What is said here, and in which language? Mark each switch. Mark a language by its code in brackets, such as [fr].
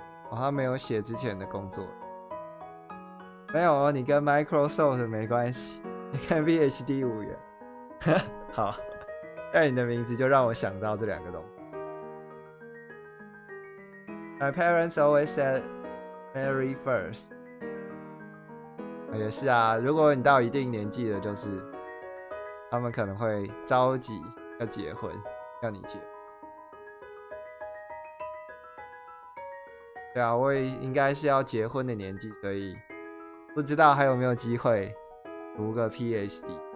[zh] 他没有写之前的工作。没有哦，你跟 Microsoft 没关系，你看 PhD 无缘。好。但你的名字就让我想到这两个东西。 [en] My parents always said marry first。 [zh] 也是啊，如果你到一定年纪了，就是他们可能会着急要结婚，要你结。对啊，我也应该是要结婚的年纪，所以不知道还有没有机会读个 PhD。